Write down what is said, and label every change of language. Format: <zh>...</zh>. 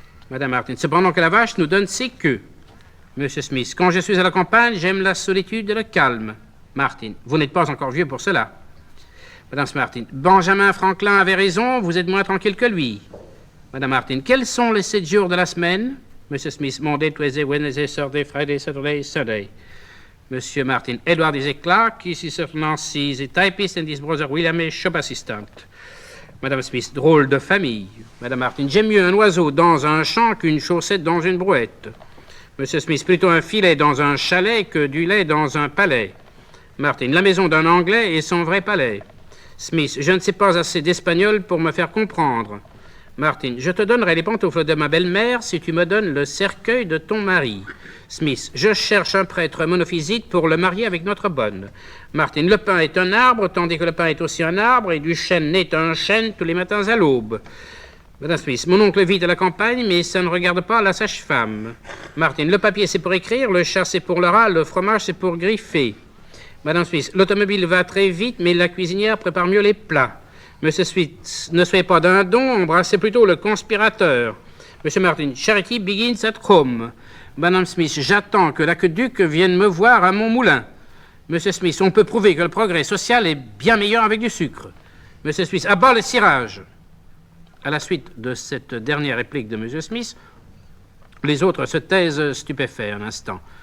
<fr>Madame Martin, cependant que la vache nous donne ses queues. Monsieur Smith, quand je suis à la campagne, j'aime la solitude et le calme. Martin, vous n'êtes pas encore vieux pour cela. Madame Martin, Benjamin Franklin avait raison, vous êtes moins tranquille que lui. Madame Martin, quels sont les 7 jours de la semaine?</fr> <en>Monsieur Smith, Monday, Tuesday, Wednesday, Thursday, Friday, Saturday, Sunday. Monsieur Martin, Edward is a clerk,</en> <fr>ici certainement</fr> <en>is a typist and his brother William is shop assistant.</en> <fr>Madame Smith, drôle de famille. Madame Martin, j'aime mieux un oiseau dans un champ qu'une chaussette dans une brouette. Monsieur Smith, plutôt un filet dans un chalet que du lait dans un palais. Martin, la maison d'un Anglais est son vrai palais. Smith, je ne sais pas assez d'espagnol pour me faire comprendre. Martin, je te donnerai les pantoufles de ma belle-mère si tu me donnes le cercueil de ton mari. Smith, je cherche un prêtre monophysite pour le marier avec notre bonne. Martin, le pain est un arbre, tandis que le pain est aussi un arbre, et du chêne naît un chêne tous les matins à l'aube. Madame Smith, mon oncle vit à la campagne, mais ça ne regarde pas la sage-femme. Martin, le papier c'est pour écrire, le chat c'est pour le rat, le fromage c'est pour griffer. Madame Smith, l'automobile va très vite, mais la cuisinière prépare mieux les plats. Monsieur Smith, ne soyez pas d'un don, embrassez plutôt le conspirateur.</fr> <en>Monsieur Martin, charity begins at home.</en> <fr>Madame Smith, j'attends que l'aqueduc vienne me voir à mon moulin. Monsieur Smith, on peut prouver que le progrès social est bien meilleur avec du sucre. Monsieur Smith, à bas le cirage. À la suite de cette dernière réplique de Monsieur Smith, les autres se taisent stupéfaits un instant.</fr>